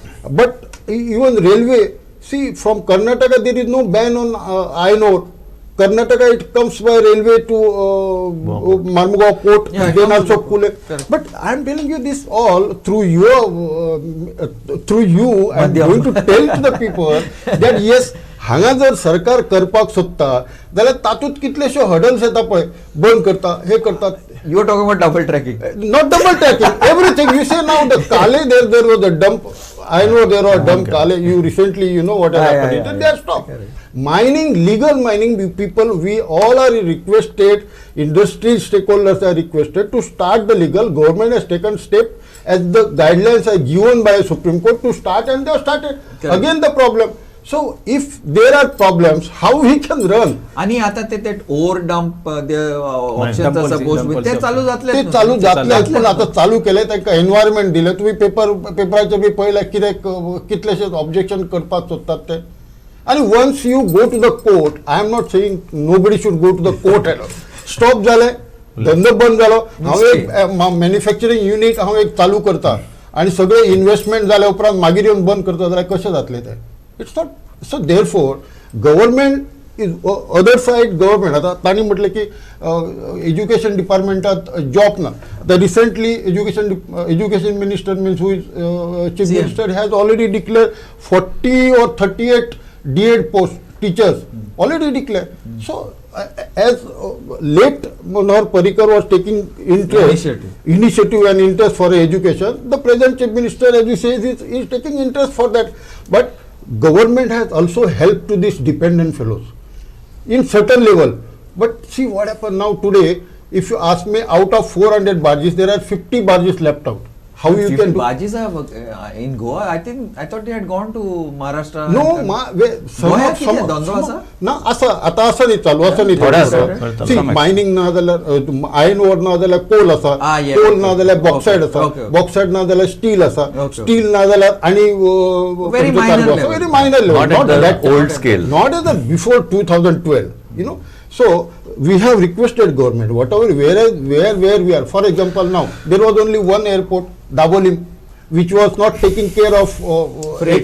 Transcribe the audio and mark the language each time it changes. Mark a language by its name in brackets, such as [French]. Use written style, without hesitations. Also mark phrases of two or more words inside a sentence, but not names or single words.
[English] But even railway, See, from Karnataka there is no ban on iron ore. Karnataka, it comes by railway to Marmugao port, Yeah, it then comes also to- Pune. correct. But I am telling you this all through you. I am going to tell to the people that yes, [Konkani] हांगा जर सरकार करपाक सोदता जाल्यार तातूंत कितलेशे हडल्स येता पळय, बंद करता, हे करतात. [English] You are talking about double tracking. Not double tracking, everything. You say now the Kale, there was a dump. I know there was a dump Kale. You recently, you know what has happened. They are stopped. Mining, legal mining people, we all are requested, industry stakeholders are requested to start the legal. Government has taken step as the guidelines are given by Supreme Court to start, and they have started. Correct. Again the problem. So if there are problems, how we can run? [Konkani] आणि आता ते [English] over dump options Dump [Konkani] आसा [English] policy, पोस्ट dump [Konkani] ते [English] policy. [Konkani] चालू जातले ते चालू जातले पण आता चालू केले ताका एनवायरमेंट दिले. तुम्ही पेपराचे बी पळयला कितें कितलेशे ऑब्जेक्शन करपाक सोदतात ते. [English] आणि once you go to the court, I am not saying nobody should go to the court at all. [Konkani] स्टॉप जाले, धंदो बंद जालो. हांव एक [English] manufacturing unit [Konkani] हांव एक चालू करता आणि सगळे इन्व्हेस्टमेंट जाल्या उपरांत मागीर येवन बंद करता जाल्यार कशें जातलें तें? [English] It's not. So therefore government is other side government. [Konkani] आता तांणी म्हटलें की एज्युकेशन डिपार्टमेंटात जॉब ना. [English] the recently education minister means who is chief CM. Minister has already declare 40 or 38 D.Ed post teachers already declared. So as late Manohar Parrikar was taking initiative and interest for education, the present chief minister, as you say, is taking interest for that. But government has also helped to these dependent fellows in certain level. But see what happened now today. If you ask me, out of 400 barges, there are 50 barges left out. How you can do? Barges are in Goa. I thought they had gone to Maharashtra. No, [Konkani] गोंयांत कितें धंदो आसा? ना आसा. आता आसा न्ही चालू, आसा न्ही थोडे आसा. सी मायनिंग ना जाल्यार [English] iron ore [Konkani] ना जाल्यार कोल आसा, [English] yeah, [Konkani] कोल [English] okay. [Konkani] ना जाल्यार बॉक्सायड आसा, [English] Okay. [Konkani] बॉक्सायड ना जाल्यार स्टील आसा, [English] Okay. [Konkani] स्टील ना जाल्यार आणि [English] Very minor level. very minor level, Not at that the old scale. not as the before 2012, you know. So we have requested government, whatever where we are. For example, now there was only one airport, Dabolim, which was not taking care of Freight